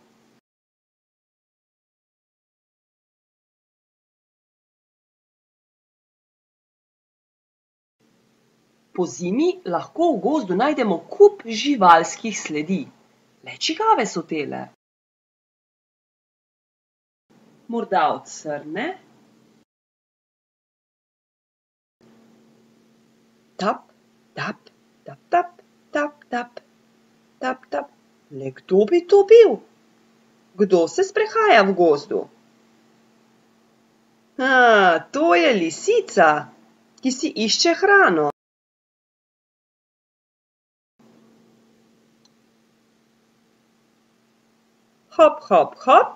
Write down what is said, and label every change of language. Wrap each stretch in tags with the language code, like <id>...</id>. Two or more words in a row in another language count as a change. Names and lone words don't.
<sl>Pozimi lahko v gozdu najdemo kup živalskih sledi. Le čigave so tele? Morda od srne? Tap, tap, tap, tap, tap, tap, tap, tap. Le kdo bi to bil? Kdo se sprehaja v gozdu? To je lisica, ki si išče hrano. Hop, hop, hop.</sl>